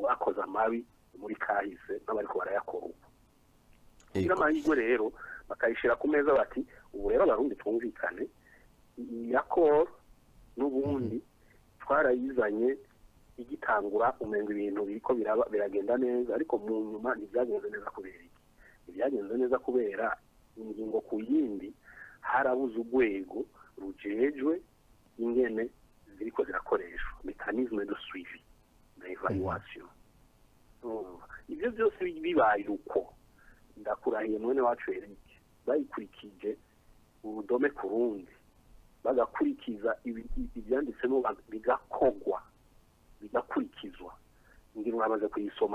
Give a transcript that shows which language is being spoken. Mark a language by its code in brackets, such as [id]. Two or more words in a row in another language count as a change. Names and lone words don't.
[rn] bakoze amabi muri kahise n'abariko barayakora ubu kugira amahirwe rero bakayishira ku meza bati ubu rero abarundi twumvikane iya koro n'ubundi twarayizanye igitangura umenga ibintu biriko biragenda neza ariko mu nyuma ntibyagenze neza kubera iki ntibyagenze neza kubera ingingo ku yindi harabuze urwego rujejwe ingene ziriko zirakoreshwa [fr] mécanisme de suivi [rn] na evaluation ibyo byose bibaye uko ndakurahiye mwene wacu Eric bayikurikije urudome ku rundi bagakurikiza ibyanditsemo bigakogwa bigakurikizwa ngira uramaze kuyisoma